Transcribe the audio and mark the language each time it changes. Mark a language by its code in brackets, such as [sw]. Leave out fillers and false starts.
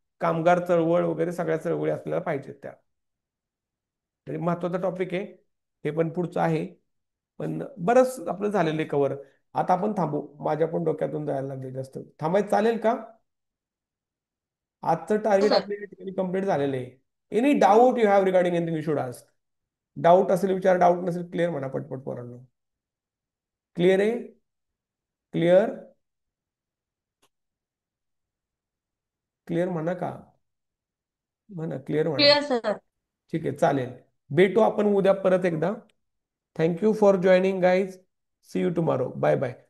[mr] कामगार चळवळ वगैरे सगळ्या चळवळी आपल्याला पाहिजेत त्या. तरी महत्वाचा टॉपिक आहे. हे पण पुढचं आहे. पण बरंच आपलं झालेलं आहे कव्हर. आता आपण थांबू. माझ्या पण डोक्यातून जायला लागले जास्त. थांबायचं चालेल का? आजचं हो टार्गेट सर. आपल्या ठिकाणी कम्प्लीट झालेलं आहे. [en] Any doubt you have regarding anything you should ask. [mr] Doubt असेल विचार, डाऊट नसेल क्लिअर म्हणा पटपट पोरांनो. क्लिअर आहे? क्लिअर? क्लिअर म्हणा का? म्हणा क्लिअर म्हणा. Clear sir. ठीक आहे, चालेल. भेटू आपण उद्या परत एकदा. [en] Thank you for joining guys. See you tomorrow. Bye bye.